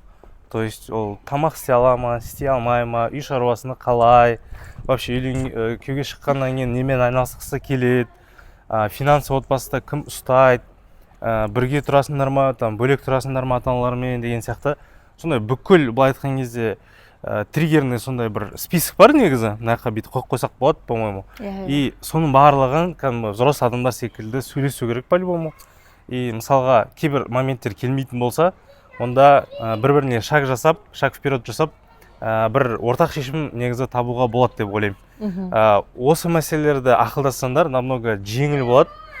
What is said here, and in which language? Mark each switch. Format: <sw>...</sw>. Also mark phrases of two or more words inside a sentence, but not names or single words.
<ru>То есть</ru> <kk>ол тамақ істей ала ма, істей алмай ма, үй шаруасыны қалай, вообще күйеуге шыққаннан кейін немен айналысқысы келеді, финансы отбасыда кім ұстайды, бірге тұрасыңдар ма, бөлек тұрасыңдар ма ата-аналармен деген сияқты. Сондай бүкіл былай айтқан кезде триггерный сондай бір список бар негізі, мынаяққа бүйтіп қойып қойсақ болады,</kk> <ru>по-моему.</ru> <kk>И соның барлығын кәдімгі взрослый адамдар секілді сөйлесу керек по-любому. И мысалға кейбір моменттер келмейтін болса, онда бір-біріне</kk> <ru>шаг вперед</ru> <kk>жасап, бір ортақ шешім негізі табуға болады деп ойлаймын. Осы мәселелерді ақылдассаңдар намного жеңіл болады.</kk>